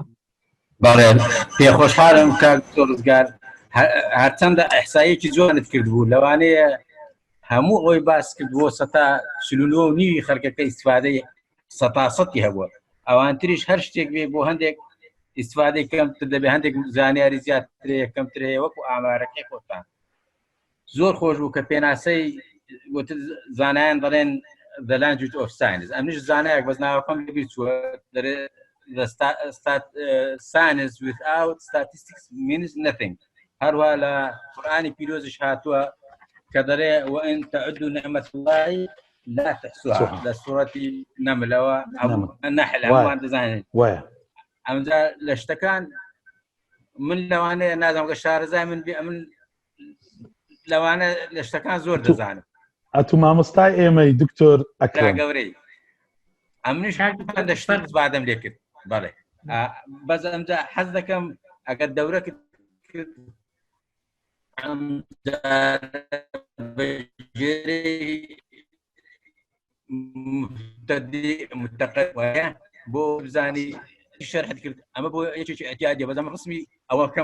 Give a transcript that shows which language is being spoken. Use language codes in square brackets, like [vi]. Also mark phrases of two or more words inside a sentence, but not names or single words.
[ckb] بەڵێ پێخۆشحاڵم کاک دکتۆر ڕزگار هەرچەندە ئەحسایەکی زۆرت کرد بوو لەوانەیە هەموو ئەوی باس کرد بۆ 49.9 خەڵکەکە ئیستفادەی 100% هەبووە ئەوانتریش هەر شتێک بێ بۆ هەندێک ئیستفادەی کەمتر دەبێت هەندێک زانیاری زیاتر کەمتر هەیە وەکو ئامارەکەی خۆتان زۆر خۆش بوو کە پێناسەی زانایان دەڵێن [en] the language of science [ckb] ئەمنیش زانایەک بەس ناوەکەم لەبیر چووە [en] science without statistics means nothing [ckb] هەروە لە قورئانی پیرۆزش هاتووە کە دەڵێ [ar] وإن تعدوا نعمة الله لا تحصوها [ckb] لە سوورەتی نەملەوە النحل هەمووان دەزانێن ئەمجا لە شتەکان من لەوانەیە نازانم کە شارەزای من بێ من لەوانە لە شتەکان زۆر دەزانم ئەتو مامۆستای ئێمەی دکتۆر ئەکرەم گەورەی ئەمنیش لە شتێک زبادەم لێ کرد بەڵێ بەس ئەمجا حەز دەکەم ئەگەر دەورە کرد متقد وایە بۆ بزانی شەرحت کرد ئەمە بۆ یەکێکی احتیاجیە بەزەم ڕسمی ئەوە کەم